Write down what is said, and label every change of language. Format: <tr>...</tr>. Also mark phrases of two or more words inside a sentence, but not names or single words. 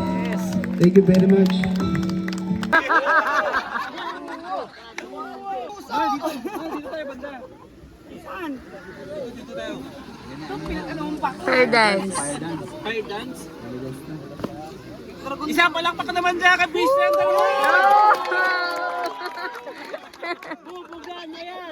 <en>Thank you very much.</en> <tl>Dito tayo banda. Saan? Dito tayo. Ito, pinag-anong pa.</tl> <en>Fair dance. Fire dance.</en> <tl>Isa palakpak ka naman dyan kay Base Friend. Bubugan na yan.</tl>